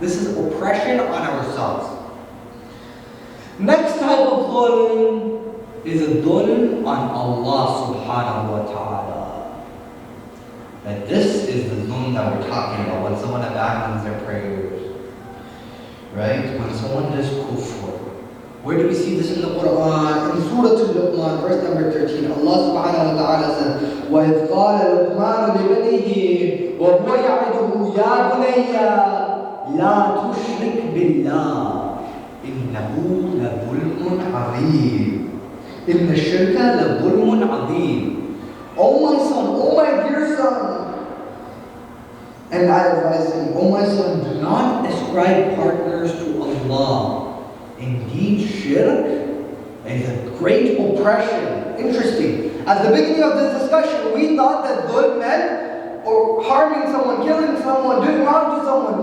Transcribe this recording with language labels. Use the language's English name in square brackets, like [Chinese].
[English] This is oppression on ourselves. Next type of dhulm is a dhulm on Allah subhanahu wa ta'ala. That this is the dhulm that we're talking about when someone abandons their prayers. Right? When someone does kufr. Where do we see this in the Quran? In Surah Al-Luqman, verse number 13, Allah subhanahu wa ta'ala says, [Arabic] وَإِذْ قَالَ لُقْمَانُ لِبَنِهِ وَهُوَ يَعِدُهُ يَا بُنَيَّ لَا تُشْرِكْ بِاللَّهِ إِنَّهُ لَظُلْمٌ عَظِيمٌ إِنَّ الشِّرْكَ لَظُلْمٌ عَظِيمٌ. [English] O my son, O my dear son, and I advise him, O my son, do not ascribe partners to Allah. Indeed, shirk is a great oppression. Interesting. At the beginning of this discussion, we thought that dhulm meant or harming someone, killing someone, doing wrong to someone.